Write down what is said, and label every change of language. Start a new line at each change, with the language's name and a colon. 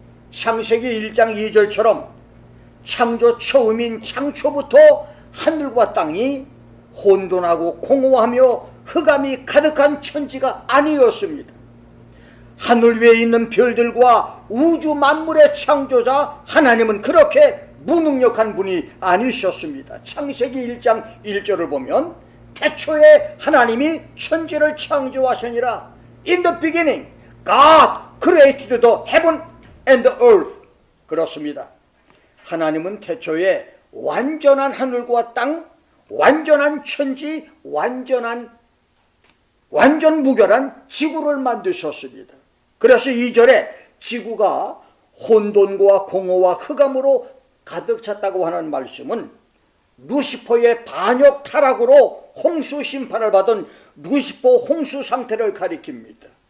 Korean: 창세기 1장 2절처럼 창조 처음인 창초부터 하늘과 땅이 혼돈하고 공허하며 흑암이 가득한 천지가 아니었습니다. 하늘 위에 있는 별들과 우주 만물의 창조자 하나님은 그렇게 무능력한 분이 아니셨습니다. 창세기 1장 1절을 보면 태초에 하나님이 천지를 창조하시니라.
English: In the beginning, God created the heaven and the earth.
Korean: 그렇습니다. 하나님은 태초에 완전한 하늘과 땅, 완전한 천지, 완전 무결한 지구를 만드셨습니다. 그래서 2절에 지구가 혼돈과 공허와 흑암으로 가득 찼다고 하는 말씀은 루시퍼의 반역 타락으로 홍수 심판을 받은 루시퍼 홍수 상태를 가리킵니다.